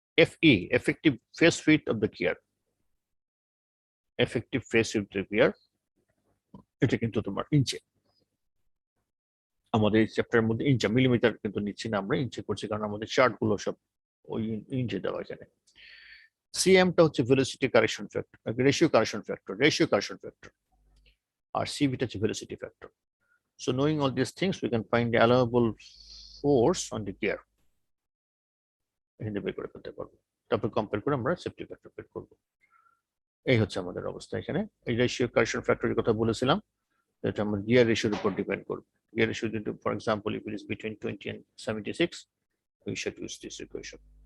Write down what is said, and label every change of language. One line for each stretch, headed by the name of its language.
Bangla: FE, effective face width of the gear, effective face width of the gear, এটা কিন্তু তোমার ইঞ্চে, আমাদের এই চ্যাপ্টারের মধ্যে ইঞ্চে, মিলিমিটার কিন্তু নিচ্ছি না আমরা, ইঞ্চে করছি কারণ আমাদের চার্ট গুলো সব ওই ইঞ্চে দেওয়া এখানে। সিএমটা হচ্ছে velocity correction factor, ratio correction factor, আর সিভিটা হচ্ছে velocity factor.
English: So knowing all these things, we can find the allowable force on the gear,
Bangla: এখানে বের করে ফেলতে পারবো। তারপর কম্পেয়ার করে আমরা সেফটি ফ্যাক্টর বের করবো। এই হচ্ছে আমাদের অবস্থা এখানে। এই রেশিও কারেকশন ফ্যাক্টরের কথা বলেছিলাম, এটা আমরা গিয়ার রেশিওর উপর ডিপেন্ড করবে।
English: Gear ratio যদি, for example, if it is between 20 and 76, we should use this equation.